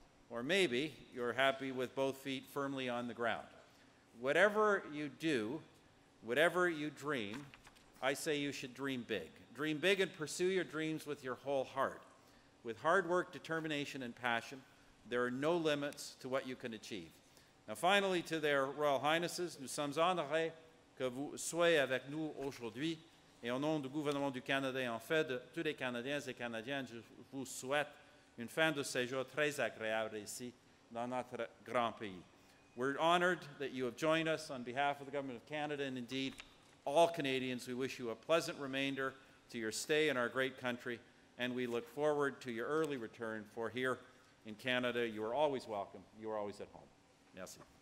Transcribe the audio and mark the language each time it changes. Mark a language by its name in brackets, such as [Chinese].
[English] Or maybe you're happy with both feet firmly on the ground. Whatever you do, whatever you dream, I say you should dream big. Dream big and pursue your dreams with your whole heart. With hard work, determination, and passion, there are no limits to what you can achieve. Now finally, to their Royal Highnesses, [French] nous sommes honorés que vous soyez avec nous aujourd'hui, et au nom du gouvernement du Canada et en fait de tous les Canadiens et Canadiennes, je vous souhaite une fin de séjour très agréable ici dans notre grand pays. [English] We're honored that you have joined us on behalf of the Government of Canada, and indeed all Canadians. We wish you a pleasant remainder to your stay in our great country, and we look forward to your early return, for here in Canada, you are always welcome. You are always at home. Merci.